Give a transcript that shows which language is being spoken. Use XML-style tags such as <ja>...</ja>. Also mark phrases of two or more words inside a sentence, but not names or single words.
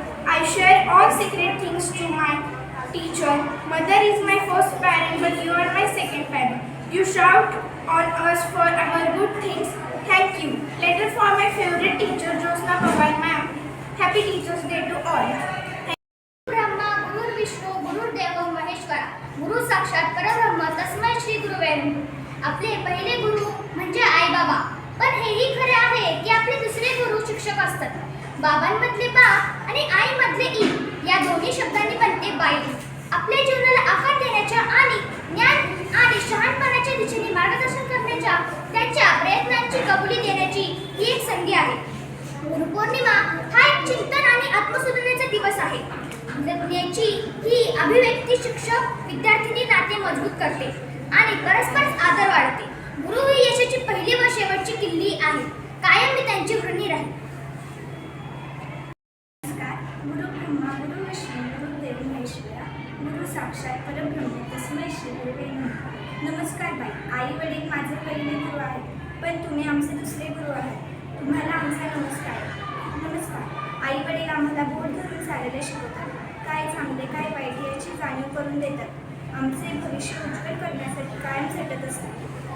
<en>I share all secret things to my teacher. Mother is my first parent, but you are my second parent. You shout on us for our good things. Thank you. Letter for my favorite teacher, Josna Pawar ma'am. Happy Teachers Day to all.</en> <sa>ब्रह्मा गुरु विष्णू गुरुदेव महेश्वरा गुरु साक्षात परब्रह्म तस्मै श्री गुरुवे नमः.</sa> <mr>आपले पहिले गुरु म्हणजे आई बाबा, पण हेही खरे आहे की आपले दुसरे गुरु शिक्षक असतात. बाबांमधले बा आणि आईमधले ई या दोन्ही शब्दांनी बनते बाई. आपल्या जीवनाला आकार देण्याच्या आणि ज्ञान आणि शहाणपणाच्या दिशेने मार्गदर्शन करण्याच्या त्यांच्या प्रयत्नांची कबुली देण्याची ही एक संधी आहे. गुरुपौर्णिमा हा एक चिंतन आणि आत्मसुधारण्याचा दिवस आहे. जगण्याची ही अभिव्यक्ती शिक्षक विद्यार्थी नाते मजबूत करते आणि परस्पर आदर वाढते. गुरु ही यशाची पहिली व शेवटची किल्ली आहे. कायम मी त्यांची ऋणी राहील.</mr> <sa>गुरु ब्रह्मा गुरु विष्णू गुरुदेव महेश्वरा गुरु साक्षात परब्रह्म तस्मै श्री गुरुवे नमः.</sa> <mr>नमस्कार बाई. आई वडील माझे पहिले गुरु आहेत, पण तुम्ही आमचे दुसरे गुरु आहात. तुम्हाला आमचा नमस्कार. आई वडील आम्हाला बोट धरून चालायला शिकवतात. काय चांगले काय वाईट याची जाणीव करून देतात. आमचे भविष्य उज्ज्वल करण्यासाठी कायम झटत असतात.</mr>